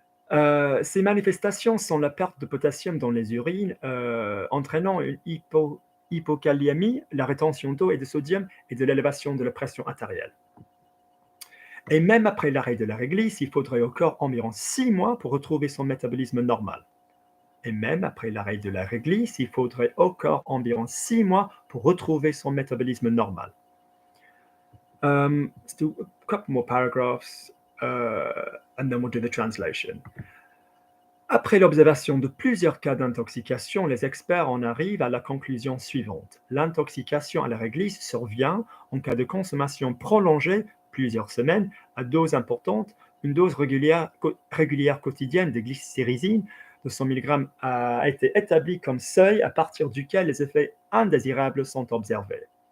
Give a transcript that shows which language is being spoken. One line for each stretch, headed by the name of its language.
French: Ces manifestations sont la perte de potassium dans les urines, entraînant une hypokaliémie, la rétention d'eau et de sodium et de l'élévation de la pression artérielle. Et même après l'arrêt de la réglisse, il faudrait au corps environ 6 mois pour retrouver son métabolisme normal. Et même après l'arrêt de la réglisse, il faudrait au corps environ 6 mois pour retrouver son métabolisme normal.
English: Let's do a couple more paragraphs, and then we'll do the translation.
French: Après l'observation de plusieurs cas d'intoxication, les experts en arrivent à la conclusion suivante. L'intoxication à la réglisse survient en cas de consommation prolongée, plusieurs semaines, à dose importante. Une dose régulière quotidienne de glycyrrhizine de 100 mg a été établie comme seuil à partir duquel les effets indésirables sont observés.